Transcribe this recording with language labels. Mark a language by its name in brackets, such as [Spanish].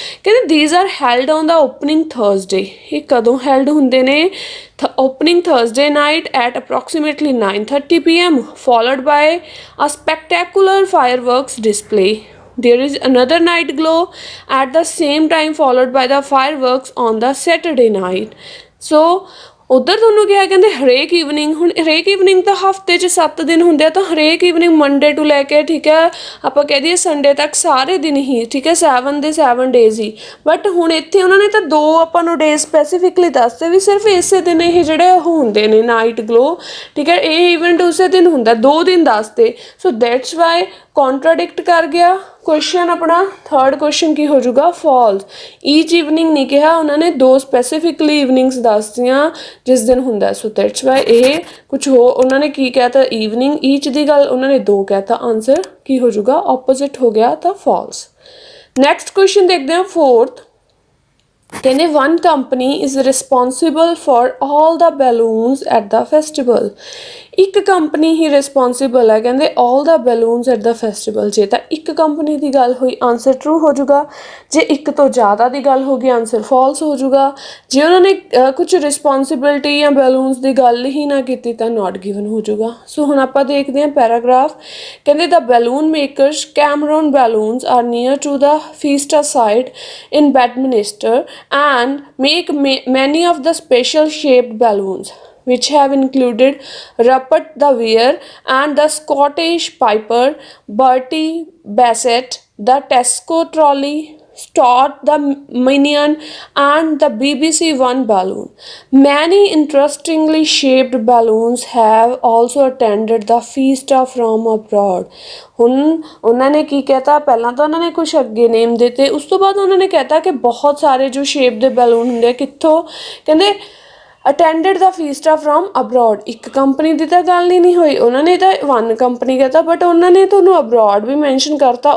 [English] ਕਹਿੰਦੇ these are held on the opening Thursday. [Punjabi] ਇਹ ਕਦੋਂ ਹੈਲਡ ਹੁੰਦੇ ਨੇ? [English] Opening Thursday night at approximately 9:30 p.m. followed by a spectacular fireworks display. There is another night glow at the same time followed by the fireworks on the Saturday night. [Punjabi] So ਉੱਧਰ ਤੁਹਾਨੂੰ ਕਿਹਾ ਕਹਿੰਦੇ ਹਰੇਕ evening, ਹੁਣ ਹਰੇਕ evening ਤਾਂ ਹਫਤੇ 'ਚ 7 ਦਿਨ ਹੁੰਦੇ ਆ, ਤਾਂ ਹਰੇਕ ਈਵਨਿੰਗ ਮੰਡੇ ਟੂ ਲੈ ਕੇ ਠੀਕ ਹੈ ਆਪਾਂ ਕਹਿ ਦਈਏ ਸੰਡੇ ਤੱਕ ਸਾਰੇ ਦਿਨ ਹੀ ਠੀਕ ਹੈ 7 ਦੇ 7 ਡੇਜ਼ ਹੀ। ਬਟ ਹੁਣ ਇੱਥੇ ਉਹਨਾਂ ਨੇ ਤਾਂ 2 ਆਪਾਂ ਨੂੰ ਡੇਜ਼ ਸਪੈਸੀਫਿਕਲੀ ਦੱਸਦੇ ਵੀ ਸਿਰਫ ਇਸੇ ਦਿਨ ਇਹ ਜਿਹੜੇ ਉਹ ਹੁੰਦੇ ਨੇ ਨਾਈਟ ਗਲੋ ਠੀਕ ਹੈ, ਇਹ ਇਵੈਂਟ ਉਸੇ ਦਿਨ ਹੁੰਦਾ, 2 ਦਿਨ ਦੱਸਦੇ। [English] so that's why [Punjabi] ਕੌਂਟਰਾਡਿਕਟ ਕਰ ਗਿਆ ਕੁਐਸਚਨ ਆਪਣਾ। ਥਰਡ ਕੁਐਸਚਨ ਕੀ ਹੋ ਜਾਊਗਾ? ਫਾਲਸ। ਈਚ ਈਵਨਿੰਗ ਨਹੀਂ ਕਿਹਾ ਉਹਨਾਂ ਨੇ, 2 ਸਪੈਸੀਫਿਕਲੀ ਈਵਨਿੰਗਸ ਦੱਸਦੀਆਂ ਜਿਸ ਦਿਨ ਹੁੰਦਾ। [English] so that's why [Punjabi] ਇਹ ਕੁਛ ਹੋ ਉਹਨਾਂ ਨੇ ਕੀ ਕਹਿ ਤਾ ਈਵਨਿੰਗ, ਈਚ ਦੀ ਗੱਲ ਉਹਨਾਂ ਨੇ 2 ਕਹਿ ਤਾ, ਆਨਸਰ ਕੀ ਹੋ ਜਾਊਗਾ? ਆਪੋਜ਼ਿਟ ਹੋ ਗਿਆ ਤਾਂ ਫਾਲਸ। ਨੈਕਸਟ ਕੁਐਸਚਨ ਦੇਖਦੇ ਹਾਂ ਫੋਰਥ। [English] ਕਹਿੰਦੇ one company is responsible for all the balloons at the festival. [Punjabi] ਇੱਕ ਕੰਪਨੀ ਹੀ ਰਿਸਪੋਂਸੀਬਲ ਹੈ ਕਹਿੰਦੇ [English] all the balloons at the festival। [Punjabi] ਜੇ ਤਾਂ ਇੱਕ ਕੰਪਨੀ ਦੀ ਗੱਲ ਹੋਈ ਆਨਸਰ ਟਰੂ ਹੋ ਜਾਊਗਾ, ਜੇ ਇੱਕ ਤੋਂ ਜ਼ਿਆਦਾ ਦੀ ਗੱਲ ਹੋ ਗਈ ਆਨਸਰ ਫਾਲਸ ਹੋ ਜਾਊਗਾ। ਜੇ ਉਹਨਾਂ ਨੇ ਕੁਝ ਰਿਸਪੋਂਸਿਬਿਲਿਟੀ ਜਾਂ ਬੈਲੂਨਸ ਦੀ ਗੱਲ ਹੀ ਨਾ ਕੀਤੀ ਤਾਂ [English] not given [Punjabi] ਹੋ ਜਾਊਗਾ। ਸੋ ਹੁਣ ਆਪਾਂ ਦੇਖਦੇ ਹਾਂ ਪੈਰਾਗ੍ਰਾਫ। [English] ਕਹਿੰਦੇ the balloon makers Cameron balloons are near to the Fiesta site in Bedminster and make many of the special shaped balloons which have included Rupert the Weir and the Scottish Piper, Bertie Bassett, the Tesco Trolley, Stott the Minion and the BBC One balloon. Many interestingly shaped balloons have also attended the Fiesta from abroad. [Punjabi] ਹੁਣ ਉਹਨਾਂ ਨੇ ਕੀ ਕਹਿਤਾ? ਪਹਿਲਾਂ ਤਾਂ ਉਹਨਾਂ ਨੇ ਕੁਛ ਅੱਗੇ ਨੇਮ ਦਿੱਤੇ, ਉਸ ਤੋਂ ਬਾਅਦ ਉਹਨਾਂ ਨੇ ਕਹਿਤਾ ਕਿ ਬਹੁਤ ਸਾਰੇ ਜੋ ਸ਼ੇਪ ਦੇ ਬੈਲੂਨ ਹੁੰਦੇ ਆ ਕਿੱਥੋਂ, ਕਹਿੰਦੇ [English] Attended the Fiesta from abroad. [Punjabi] ਇੱਕ ਕੰਪਨੀ ਦੀ ਤਾਂ ਗੱਲ ਹੀ ਨਹੀਂ ਹੋਈ, ਉਹਨਾਂ ਨੇ ਤਾਂ 1 ਕੰਪਨੀ ਕਹਿਤਾ, ਬਟ ਉਹਨਾਂ ਨੇ ਤੁਹਾਨੂੰ ਅਬਰੋਡ ਵੀ ਮੈਂਸ਼ਨ ਕਰਤਾ।